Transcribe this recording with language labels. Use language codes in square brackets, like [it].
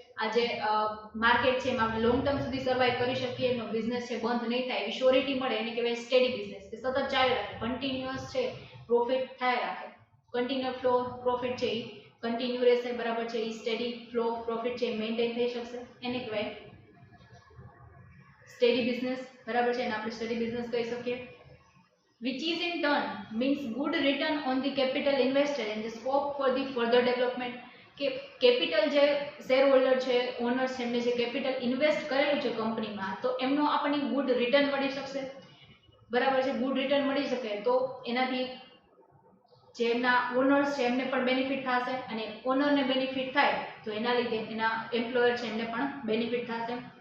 [gu] આ જે માર્કેટ છે એમાં લોંગ ટર્મ સુધી સર્વાઈવ કરી શકીએ, એનો બિઝનેસ છે બંધ નહીં થાય એવી શ્યોરિટી મળે, એને કહેવાય સ્ટેડી બિઝનેસ, કે સતત ચાલી રાખે, કન્ટિન્યુઅસ છે પ્રોફિટ થાય રાખે, કન્ટિન્યુ ફ્લો પ્રોફિટ છે એ કન્ટિન્યુ રહેશે, બરાબર છે. એ સ્ટેડી ફ્લો પ્રોફિટ છે મેન્ટેન થઈ શકશે, એને કહેવાય સ્ટેડી બિઝનેસ, બરાબર છે. એને આપણે સ્ટેડી બિઝનેસ કહી શકીએ. [en] which is in turn means good return on the capital invested and the scope for the further development. [gu] કે કેપિટલ જે શેર હોલ્ડર છે, ઓનર્સ છે, એમને જે કેપિટલ ઇન્વેસ્ટ કરેલું છે કંપનીમાં, તો એમનો આપણને ગુડ રિટર્ન મળી શકશે, બરાબર છે. ગુડ રિટર્ન મળી શકે તો એનાથી જે એમના ઓનર્સ છે એમને પણ બેનિફિટ થશે, અને ઓનરને બેનિફિટ થાય તો એના લીધે એના એમ્પ્લોયર છે એમને પણ બેનિફિટ થશે.